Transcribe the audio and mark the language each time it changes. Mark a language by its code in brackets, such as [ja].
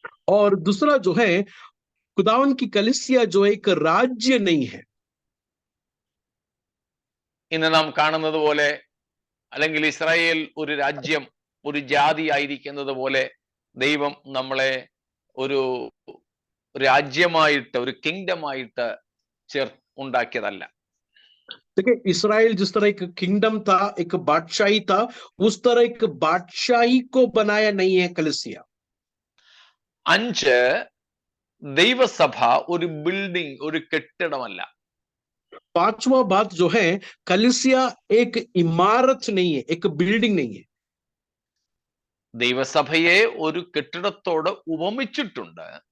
[hi] और दूसरा जो है खुदावन की कलीसिया जो एक राज्य नहीं है. [ml] ഇന്ന് നാം കാണുന്നത് പോലെ, അല്ലെങ്കിൽ ഇസ്രായേൽ ഒരു രാജ്യം, ഒരു ജാതി ആയിരിക്കുന്നത് പോലെ ദൈവം നമ്മളെ ഒരു രാജ്യമായിട്ട്, ഒരു കിങ്ഡമായിട്ട് ഉണ്ടാക്കിയതല്ല. [hi] देखिए, इस्राएल जिस तरह एक किंगडम था, एक बादशाही था, उस तरह एक बादशाही को बनाया नहीं है कलीसिया. [ml] അഞ്ച്, ദൈവസഭ ഒരു ബിൽഡിംഗ്, ഒരു കെട്ടിടമല്ല. [hi] पांचवा बात जो है कलीसिया एक इमारत नहीं है, एक बिल्डिंग नहीं है. [ml] ദൈവസഭയെ ഒരു കെട്ടിടത്തോട് ഉപമിച്ചിട്ടുണ്ട്.